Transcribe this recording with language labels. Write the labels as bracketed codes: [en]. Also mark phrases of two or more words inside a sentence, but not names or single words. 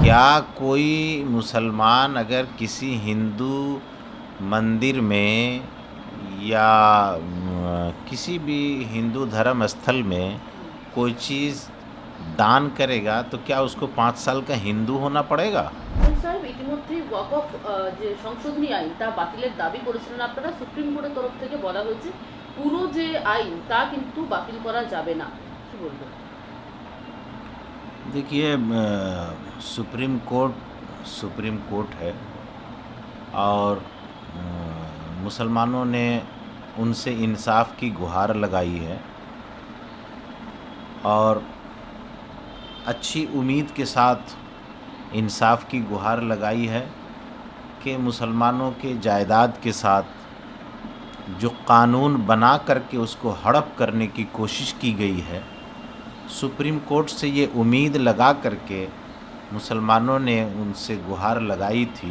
[ur] کیا کوئی مسلمان اگر کسی ہندو مندر میں یا کسی بھی ہندو دھرم استھل میں کوئی چیز دان کرے گا تو کیا اس کو 5 سال کا ہندو ہونا پڑے گا؟ [bn] সাহেব ইতিমধ্যেই ওয়াকফ যে সংশোধনী আইন তা বাতিলের দাবি করেছিলেন আপনারা। সুপ্রিম কোর্টের তরফ থেকে বলা হয়েছে পুরো যে আইন তা কিন্তু বাতিল করা যাবে না, কি বলবেন? [ur] دیکھیے سپریم کورٹ ہے اور مسلمانوں نے ان سے انصاف کی گہار لگائی ہے اور اچھی امید کے ساتھ انصاف کی گہار لگائی ہے کہ مسلمانوں کے جائیداد کے ساتھ جو قانون بنا کر کے اس کو ہڑپ کرنے کی کوشش کی گئی ہے، سپریم کورٹ سے یہ امید لگا کر کے مسلمانوں نے ان سے گہار لگائی تھی۔